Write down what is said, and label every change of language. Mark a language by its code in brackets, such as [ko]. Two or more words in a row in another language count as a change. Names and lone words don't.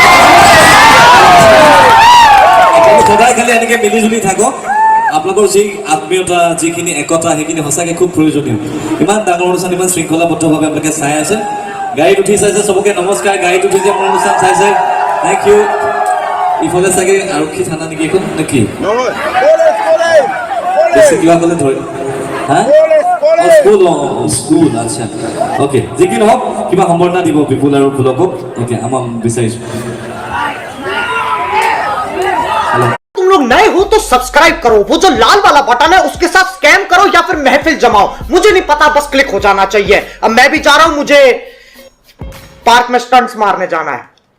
[as] আপোনালোক সদায় খালি এনেকৈ মিলিজুলি থাকক আপোনালোকৰ যি আত্মীয়তা যিখিনি একতা সেইখিনি সঁচাকৈ খুব প্ৰয়োজনীয় ইমান ডাঙৰ অনুষ্ঠান ইমান শৃংখলাবদ্ধভাৱে আপোনালোকে চাই আছে গাড়ীত উঠি চাইছে চবকে নমস্কাৰ গাড়ীত উঠিছে মোৰ অনুষ্ঠান চাইছে [en] thank you [as] ইফালে চাগে আৰক্ষী থানা নেকি এইখন নেকি বেছি কিবা ক'লে ধৰি হা স্কুল আচ্ছা ওকে যি কি নহওক কিবা সম্বৰ্ধনা দিব বিপুল আৰু পুলকক ওকে আমাক বিচাৰিছোঁ [hi] तुम लोग नए हो तो सब्सक्राइब करो वो जो लाल वाला बटन है उसके साथ स्कैम करो या फिर महफिल जमाओ मुझे नहीं पता बस क्लिक हो जाना चाहिए अब मैं भी जा रहा हूं मुझे पार्क में स्टंट्स मारने जाना है